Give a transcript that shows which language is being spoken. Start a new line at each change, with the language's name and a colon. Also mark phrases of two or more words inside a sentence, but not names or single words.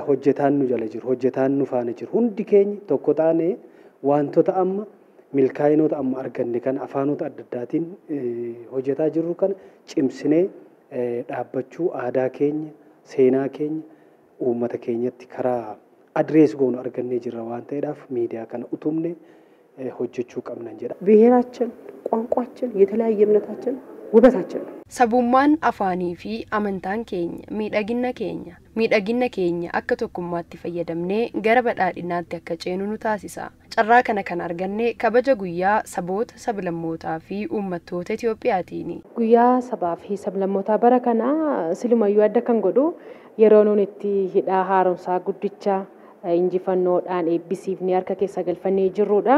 Oromo: Hojjetaan nu jala jiru, hojjetaan nu faana jiru. Hundi keenya tokko taanee wantoota amma milkaa'inoota amma arganne kana afaanota adda addaatiin hojjetaa jirru kana cimsinee dhaabbachuu aadaa keenya, seenaa keenya, uummata keenyatti karaa adrees goonu argannee jirra waan ta'eedhaaf miidiyaa kana utumne hojjechuu qabnan jedha.
Amharic: ብሔራችን ቋንቋችን የተለያየ እምነታችን ውበታችን ነው።
Oromo: Sabummaan afaanii fi amantaan keenya miidhagina keenya akka tokkummaatti fayyadamnee gara badhaadhinaatti akka ceenu nu taasisa. Carraa kana kan arganne kabaja guyyaa saboota sablammootaa fi uummattoota Itoophiyaatiini. Guyyaa sabaa fi sablammootaa bara kana silumayyuu adda kan godhu yeroo nuun itti hidhaa haaromsaa guddicha injifannoodhaan eebbisiifnee harka keessa galfannee jirrudha.